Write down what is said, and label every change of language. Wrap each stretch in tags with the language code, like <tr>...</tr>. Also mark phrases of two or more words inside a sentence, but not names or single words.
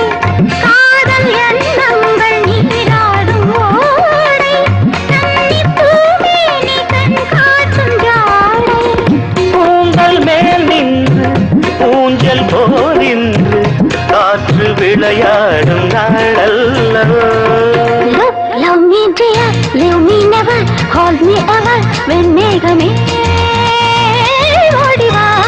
<ta>காதல் எண்ணங்கள் நீராடும் ஓடை, கன்னிப்பூமேனி கண் காட்டும் ஜோடை. பூங்கல் மேல் நின்று ஊஞ்சல் போலின்று காற்று விளையாடும் நாளல்லவோ.</ta> <en>Love me dear, leave me never, hold me ever,</en> <ta>வெண்மேகமே ஓடிவா.</ta>